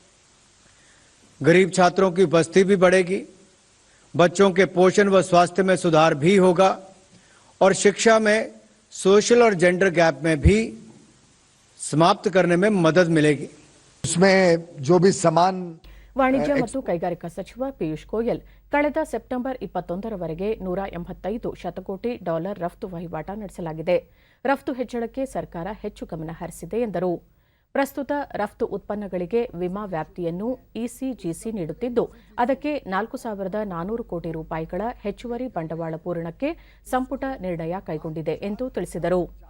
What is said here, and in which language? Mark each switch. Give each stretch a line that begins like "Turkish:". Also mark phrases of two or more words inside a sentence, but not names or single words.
Hindi: गरीब छात्रों की उपस्थिति भी बढ़ेगी, बच्चों के पोषण व स्वास्थ्य में सुधार भी होगा और शिक्षा में सोशल और
English: gender gap
Hindi: में भी समाप्त करने में मदद मिलेगी. उसमें जो भी समान
Kannada: ವಾಣಿಜ್ಯ ಮತ್ತು ಕೈಗಾರಿಕಾ ಸಚಿವ ಪಿಯೂಷ್ ಗೋಯಲ್ ಕಳೆದ ಸೆಪ್ಟೆಂಬರ್ 21ರವರೆಗೆ $185 ಶತಕೋಟಿ ರಫ್ತು ವಹಿವಾಟ ನಡೆಸಲಾಗಿದೆ. ರಫ್ತು ಹೆಚ್ಚಳಕ್ಕೆ ಸರ್ಕಾರ ಹೆಚ್ಚು ಗಮನ ಹರಿಸಿದೆ ಎಂದರು. ಪ್ರಸ್ತುತ ರಫ್ತು ಉತ್ಪನ್ನಗಳಿಗೆ ವಿಮಾ ವ್ಯಾಪ್ತಿಯನ್ನು ಇಸಿಜಿಸಿ ನೀಡುತ್ತಿದ್ದು, ಅದಕ್ಕೆ 4,400 ಕೋಟಿ ರೂಪಾಯಿಗಳ ಹೆಚ್ಚುವರಿ ಬಂಡವಾಳ ಪೂರಣಕ್ಕೆ ಸಂಪುಟ ನಿರ್ಣಯ ಕೈಗೊಂಡಿದೆ ಎಂದು ತಿಳಿಸಿದರು.